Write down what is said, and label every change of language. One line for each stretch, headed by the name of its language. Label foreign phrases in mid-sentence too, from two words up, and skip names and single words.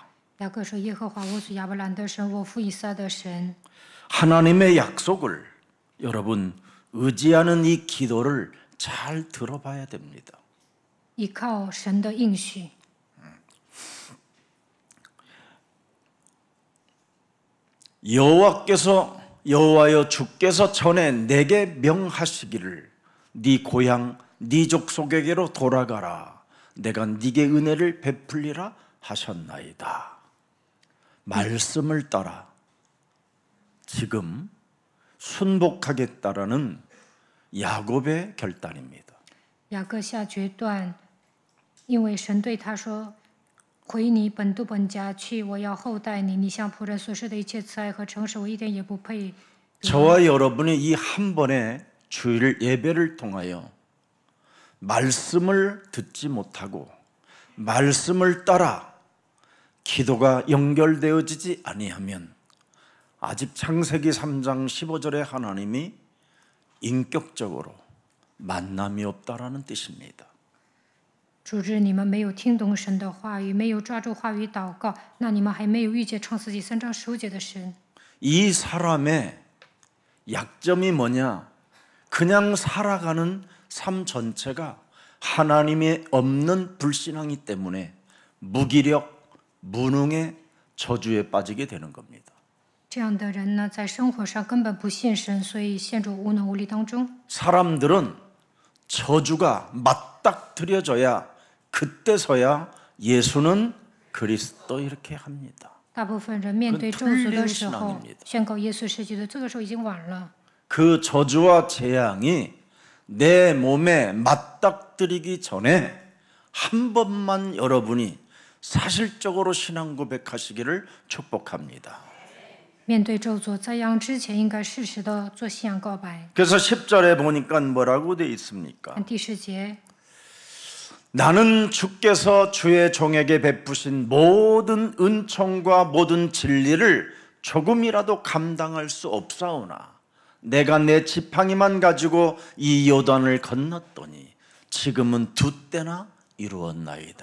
Chinese: 雅各说：“耶和华我祖亚伯兰的神，我父以撒的神。”
Korean: 하나님의 약속을 여러분 의지하는 이 기도를 잘 들어봐야 됩니다.
Chinese: 依靠神的应许，
Korean: 여호와여 주께서 전에 내게 명하시기를 네 고향 네 족속에게로 돌아가라 내가 네게 은혜를 베풀리라 하셨나이다. 말씀을 따라 지금 순복하겠다라는 야곱의 결단입니다.
Chinese: 雅各下决断，因为神对他说：“回你本都本家去，我要厚待你。你向仆人所施的一切慈爱和诚实，我一点也不配。”
Korean: 저와 여러분이 이 한 번의 주일 예배를 통하여 말씀을 듣지 못하고 말씀을 따라 기도가 연결되어지지 아니하면 아직 창세기 3장 15절에 하나님이 인격적으로 만남이 없다라는 뜻입니다.
Chinese: 主日你们没有听懂神的话语，没有抓住话语祷告，那你们还没有遇见创世纪3章15节的神。
Korean: 이 사람의 약점이 뭐냐? 그냥 살아가는 삶 전체가 하나님이 없는 불신앙이 때문에 무기력, 무능의 저주에 빠지게 되는 겁니다.
Chinese: 这样的人呢，在生活上根本不信神，所以陷入无能无力当中。
Korean: 사람들은 저주가 맞닥뜨려져야 그때서야 예수는 그리스도 이렇게 합니다.
Chinese: 大部分人面对咒诅的时候，宣告耶稣是基督，这个时候已经晚了。
Korean: 그 저주와 재앙이 내 몸에 맞닥뜨리기 전에 한 번만 여러분이 사실적으로 신앙 고백하시기를 축복합니다.
Chinese: 面对咒诅灾殃之前，应该适时的做信仰告白。
Korean: 그래서 10절에 보니까 뭐라고 돼 있습니까?
Chinese: 看第10节，
Korean: 나는 주께서 주의 종에게 베푸신 모든 은총과 모든 진리를 조금이라도 감당할 수 없사오나 내가 내 지팡이만 가지고 이 요단을 건넜더니 지금은 두 때나 이루었나이다.